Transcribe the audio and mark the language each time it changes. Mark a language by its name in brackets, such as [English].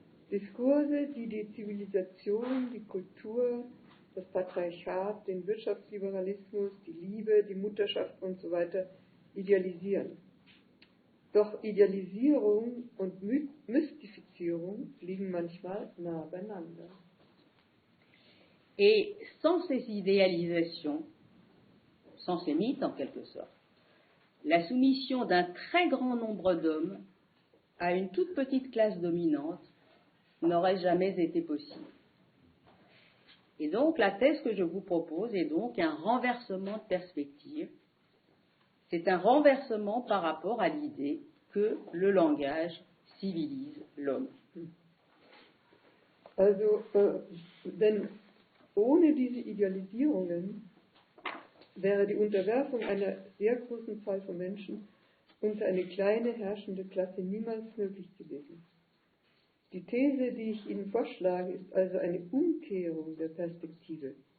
[German] Diskurse, die die Zivilisation, die Kultur, das Patriarchat, den Wirtschaftsliberalismus, die Liebe, die Mutterschaft und so weiter idealisieren. Doch Idealisierung und Mystifizierung liegen manchmal nah beieinander. [French] Et sans ces idéalisations, sans ces mythes en quelque sorte, la soumission d'un très grand nombre d'hommes à une toute petite classe dominante n'aurait jamais été possible. Et donc la thèse que je vous propose est donc un renversement de perspective. C'est un renversement par rapport à l'idée que le langage civilise l'homme. [German] Also, denn ohne diese Idealisierungen wäre die Unterwerfung einer sehr großen Zahl von Menschen unter eine kleine herrschende Klasse niemals möglich gewesen. Die These, die ich Ihnen vorschlage, ist also eine Umkehrung der Perspektive.